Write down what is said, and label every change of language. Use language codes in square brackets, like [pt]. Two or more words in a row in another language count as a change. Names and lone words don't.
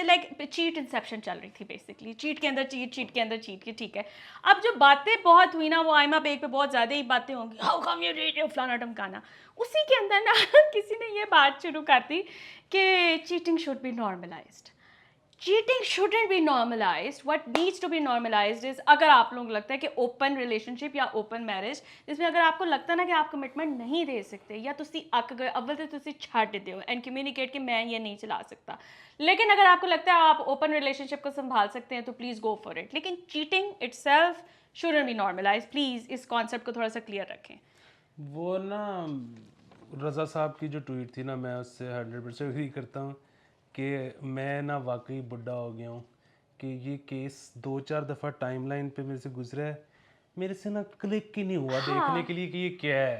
[en] like cheat inception [ur] چل رہی تھی بیسکلی, چیٹ کے اندر چیٹ, چیٹ کے اندر چیٹ کی. ٹھیک ہے, اب جو باتیں بہت ہوئی نا, وہ آئمہ بیگ پہ بہت زیادہ ہی باتیں ہوں گی, [en] how come you did [ur] فلانا ٹمکانا. اسی کے اندر نا کسی نے یہ بات شروع کر دی کہ [en] cheating should be normalized. cheating shouldn't be normalized. what needs to be normalized is, [ur] اگر آپ لوگوں کو لگتا ہے کہ [en] open relationship [ur] یا [en] open marriage [ur] جس میں اگر آپ کو لگتا ہے نا کہ آپ کمٹمنٹ نہیں دے سکتے, [pa] یا تسی اک گئے اول تو تسی چھڈ دیو [en] and communicate [ur] کہ میں یہ نہیں چلا سکتا, لیکن اگر آپ کو لگتا ہے آپ [en] open relationship [ur] کو سنبھال سکتے ہیں تو [en] please go for it. لیکن cheating itself shouldn't be normalized. [ur] پلیز اس کانسیپٹ کو تھوڑا سا کلیئر رکھیں. وہ نا رضا صاحب کی جو ٹویٹ تھی نا, میں اس سے 100% اگری کرتا ہوں کہ میں نا واقعی بڈھا ہو گیا ہوں کہ یہ کیس 2-4 دفعہ ٹائم لائن پہ میرے سے گزرا ہے, میرے سے نا کلک ہی نہیں ہوا دیکھنے کے لیے کہ یہ کیا ہے.